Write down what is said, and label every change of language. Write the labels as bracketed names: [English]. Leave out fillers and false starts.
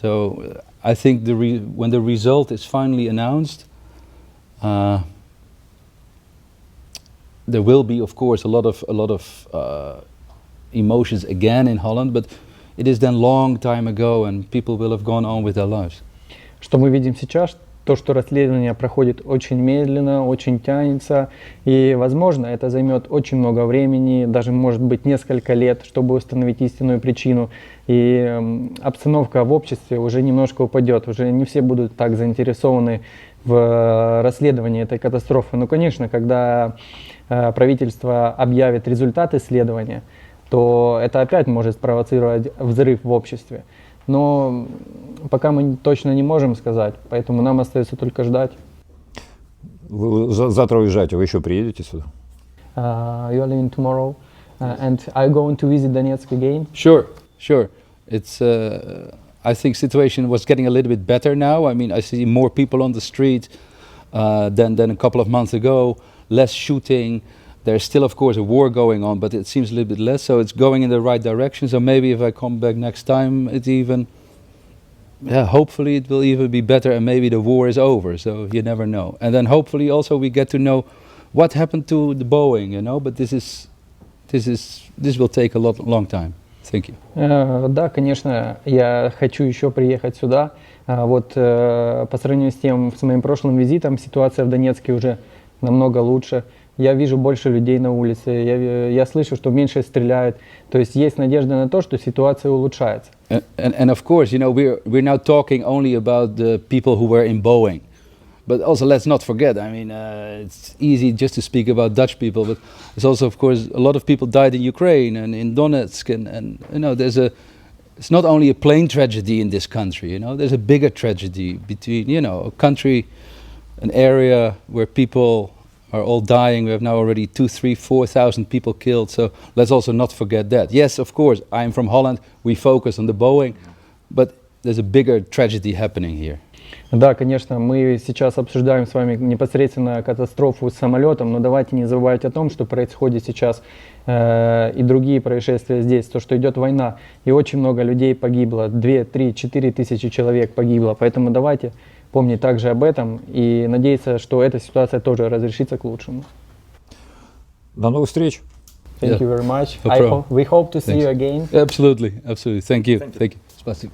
[English] So I think when the result is finally announced, there will be, of course, a lot of emotions again in Holland, but it is then long time ago and people will have gone on with their lives. [Russian] Что мы видим сейчас, то, что расследование проходит очень медленно, очень тянется, и, возможно, это займет очень много времени, даже, может быть, несколько лет, чтобы установить истинную причину, и обстановка в обществе уже немножко упадет, уже не все будут так заинтересованы в расследовании этой катастрофы. Но, конечно, когда правительство объявит результаты исследования, то это опять может спровоцировать взрыв в обществе. Но пока мы точно не можем сказать, поэтому нам остается только ждать. Вы завтра уезжаете, вы еще приедете сюда? [English] You are leaving tomorrow, and are you going to visit Donetsk again? Sure. It's I think situation was getting a little bit better now. I mean, I see more people on the street than a couple of months ago. Less shooting. There's still, of course, a war going on, but it seems a little bit less. So it's going in the right direction. So maybe if I come back next time, hopefully it will even be better, and maybe the war is over. So you never know. And then hopefully also we get to know what happened to the Boeing, you know. But this will take a long time. Thank you. [Russian] Да, конечно, я хочу еще приехать сюда. Вот по сравнению с моим прошлым визитом, ситуация в Донецке уже намного лучше. Я вижу больше людей на улице, я слышу, что меньше стреляют. То есть есть надежда на то, что ситуация улучшается. [English] And of course, you know, we're now talking only about the people who were in Boeing. But also let's not forget, I mean, it's easy just to speak about Dutch people, but there's also, of course, a lot of people died in Ukraine and in Donetsk, and you know, there's it's not only a plane tragedy in this country, you know, there's a bigger tragedy between, you know, a country, an area where people are all dying. We have now already 2, 3, 4,000 people killed, so let's also not forget that. Yes, of course, I'm from Holland, we focus on the Boeing, but there's a bigger tragedy happening here. [Russian] Да, конечно, мы сейчас обсуждаем с вами непосредственно катастрофу с самолетом, но давайте не забывать о том, что происходит сейчас и другие происшествия здесь, то, что идет война, и очень много людей погибло, 2, 3, 4 тысячи человек погибло, поэтому давайте помнить также об этом и надеяться, что эта ситуация тоже разрешится к лучшему. До новых встреч. [English] Thank you very much. No problem. We hope to see Thanks. you again. Absolutely, absolutely. Thank you. Thank you. [Russian] Спасибо.